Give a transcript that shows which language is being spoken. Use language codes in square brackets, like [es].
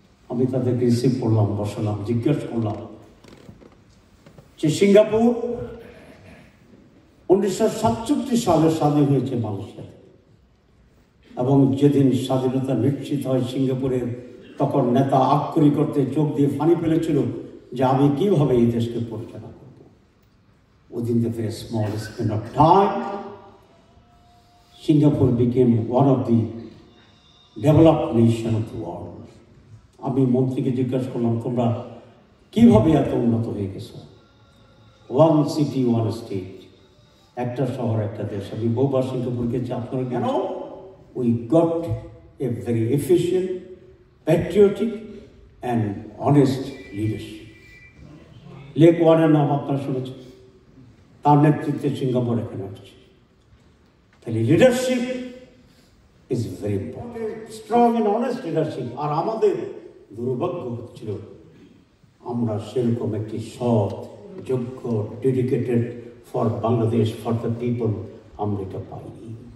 [bn] আমি তাদেরকে রিসিভ করলাম, বসালাম, জিজ্ঞেস করলাম যে সিঙ্গাপুর 1967 সালে স্বাধীন হয়েছে মালয়েশিয়া, এবং যেদিন স্বাধীনতা নিশ্চিত হয় সিঙ্গাপুরের, তখন নেতা আক্ষরি করতে চোখ দিয়ে পানি ফেলেছিল যে আমি কিভাবে এই দেশকে পরিচালনা করব। [en] Within the very small span of time, Singapore became one of the developed nation of the world. [bn] আমি মন্ত্রীকে জিজ্ঞাসা করলাম, তোমরা কিভাবে এত উন্নত হয়ে গেছো? ওয়ান সিটি ওয়ান স্টেট, একটা শহর একটা দেশ। আমি বহুবার সিঙ্গাপুরকে গেছি, আপনারা কেন? [en] We got a very efficient, patriotic and honest leadership. [bn] Lake ওয়ানের নাম আপনারা শুনেছেন, তার নেতৃত্বে সিঙ্গাপুর এখানে আসছে। তাহলে [en] Leadership is very important, strong and honest leadership. [bn] আর আমাদের দুর্ভাগ্য হচ্ছিল আমরা সেরকম একটি সৎ, যোগ্য, dedicated [en] for Bangladesh, for the people [bn] আমরা এটা পাইনি।